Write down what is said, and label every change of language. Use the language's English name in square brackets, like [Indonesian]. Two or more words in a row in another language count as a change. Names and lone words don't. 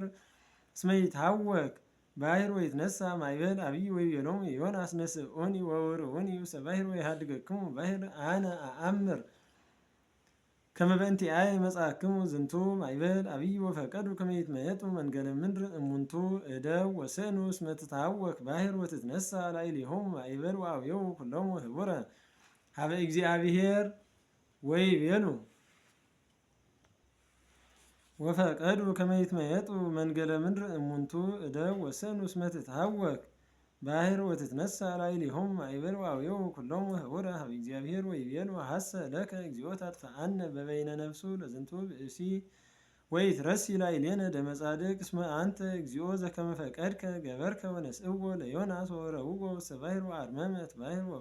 [Geez] እስመ ይትሐወክ ባሕር ወይትነሣ ማእበል አብይ ወይቤሎሙ ዮናስ ነስኡኒ ወውርውኒ ውስተ ባሕር ወይሃድገክሙ ባሕር አነ አአምር ከመ በእንቲአየ መጽአክሙ ዝንቱ ማእበል አብይ ወፈቀዱ ከመ ይትመየጡ መንገለ ምድር እሙንቱ እደው ወስእኑ እስመ ትትሐወክ ባሕር ወትትነሣ ላዕሌሆሙ ማእበል ወአብየው ኩሎሙ ህቡረ ሀበ እግዚአብሔር ወይቤሉ ወፈቀዱ ከመ ይትመየጡ መንገለ ምድር እሙንቱ እደው ወስእኑ እስመ ትትሐወክ ባሕር ወትትነሣ ላዕሌሆሙ ማእበል ወአብየው ኩሎሙ ህቡረ ሀበ እግዚአብሔር ወይቤሉ ሐሰ ለከ እግዚኦ ታጥፍአነ በበይነ ነፍሱ ለዝንቱ ብእሲ ወይትረሲ ላዕሌነ ደመ ጻድቅ እስመ አንተ እግዚኦ ዘከመ ፈቀድከ ገበርከ ወነስእዎ ለዮናስ ወወረውዎ ውስተ ባሕር ወአርመመት ባሕር